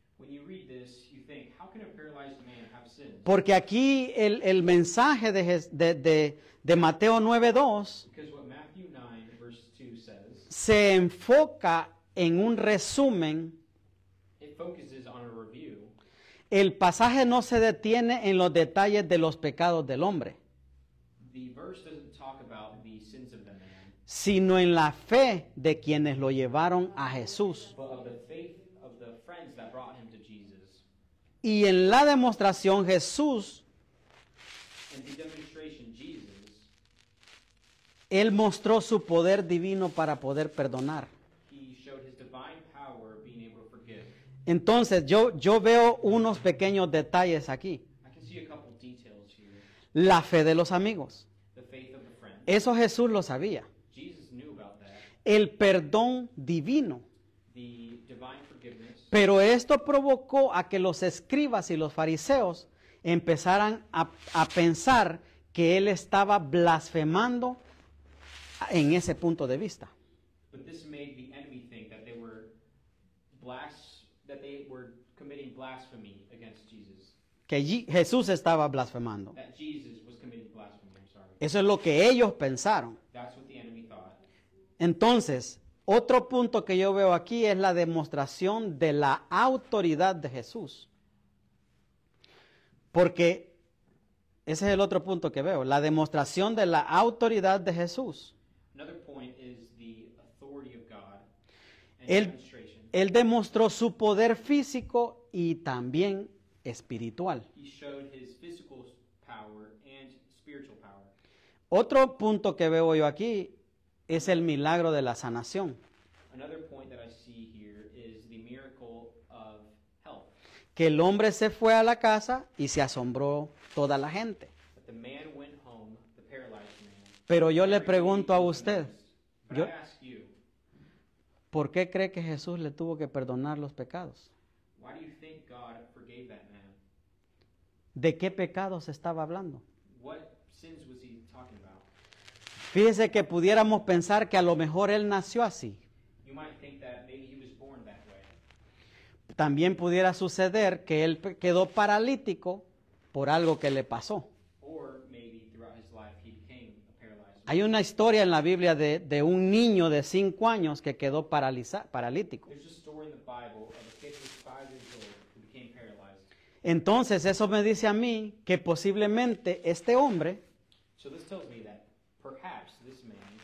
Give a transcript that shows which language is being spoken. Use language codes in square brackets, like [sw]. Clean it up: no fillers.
[en] When you read this, you think, how can a paralyzed man have sins? [es] Porque aquí el mensaje de Mateo 9:2 [en] Because what Matthew 9, verse 2 says, [es] se enfoca en un resumen. [en] It focuses on a review. [es] El pasaje no se detiene en los detalles de los pecados del hombre, [en] The verse doesn't talk about the sins of the man, [es] sino en la fe de quienes lo llevaron a Jesús. [en] but of the faith of the friends that brought him to Jesus. [es] Y en la demostración Jesús, [en] In the demonstration, Jesus, [es] Él mostró su poder divino para poder perdonar. [en] he showed his divine power of being able to forgive. [es] Entonces yo veo unos pequeños detalles aquí. [en] I can see a couple details here. [es] La fe de los amigos. [en] The faith of the friends. [es] Eso Jesús lo sabía. [en] Jesus knew about that. [es] El perdón divino. [en] The divine forgiveness. [es] Pero esto provocó a que los escribas y los fariseos empezaran a pensar que él estaba blasfemando en ese punto de vista. [en] But this made the enemy think that they were committing blasphemy against Jesus. [es] Que Jesús estaba blasfemando. [en] That Jesus was committing blasphemy, I'm sorry. [es] Eso es lo que ellos pensaron. [en] That's what the enemy thought. [es] Entonces, otro punto que yo veo aquí es la demostración de la autoridad de Jesús. Porque ese es el otro punto que veo, la demostración de la autoridad de Jesús. [en] Another point is the authority of God and [es] Él, [en] demonstration. [es] él demostró su poder físico y también espiritual. [en] He showed his physical power and spiritual power. [es] Otro punto que veo yo aquí es el milagro de la sanación. [en] Another point that I see here is the miracle of health. [es] Que el hombre se fue a la casa y se asombró toda la gente. [en] That the man went home, the paralyzed man. [es] Pero yo le [en] Everybody [es] pregunto a [en] was [es] usted, [en] amazed. But [es] yo- [en] I ask you, [es] ¿por qué cree que Jesús le tuvo que perdonar los pecados? [en] why do you think God forgave that man? [es] ¿De qué pecados estaba hablando? [en] What sins was he talking about? [es] Fíjese que pudiéramos pensar que a lo mejor él nació así. [en] You might think that maybe he was born that way. [es] También pudiera suceder que él quedó paralítico por algo que le pasó. [en] Or maybe throughout his life he became a paralyzed man. [es] Hay una historia en la Biblia de un niño de 5 años que quedó paralítico. [en] There's a story in the Bible of a kid who was 5 years old who became paralyzed. [es] Entonces eso me dice a mí que posiblemente este hombre [en] So this tells me that perhaps this man,